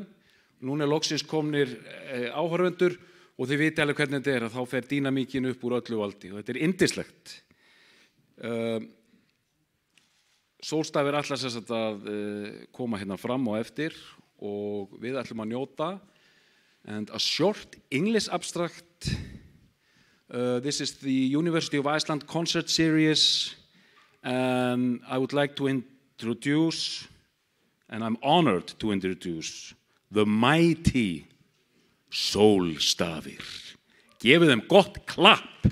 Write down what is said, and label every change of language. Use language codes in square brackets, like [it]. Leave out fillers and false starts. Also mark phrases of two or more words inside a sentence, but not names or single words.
[is] Núna loksins komnir áhorfendur og þið viti alveg hvernig þetta að þá fer dýnamíkin upp úr öllu valdi og þetta yndislegt. Sólstaf ætlar sem sagt að koma hérna fram og eftir og við ætlum að njóta. [en] And a short English abstract. This is the University of Iceland concert series, and I would like to introduce, and I'm honored to introduce, the mighty Sólstafir. [is] Gefið þeim gott klapp.